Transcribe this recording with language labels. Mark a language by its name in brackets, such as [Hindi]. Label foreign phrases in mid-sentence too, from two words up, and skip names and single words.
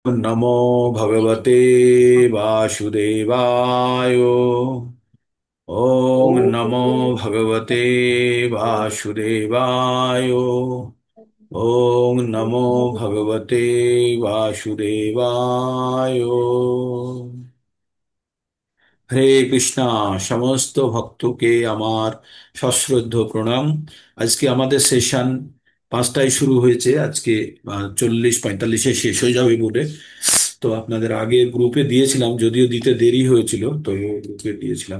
[Sanskrit] नमो भगवते वासुदेवाय। ओम नमो भगवते वासुदेवाय। ओम नमो भगवते वासुदेवाय। [Bangla] হরে কৃষ্ণা। সমস্ত ভক্তকে আমার সশ্রদ্ধ প্রণাম। আজকে আমাদের সেশন 5টায় শুরু হয়েছে। আজকে 40-45-এ শেষ হয়ে যাবে বলে তো আপনাদের আগে গ্রুপে দিয়েছিলাম, যদিও দিতে দেরি হয়েছিল, তো গ্রুপে দিয়েছিলাম।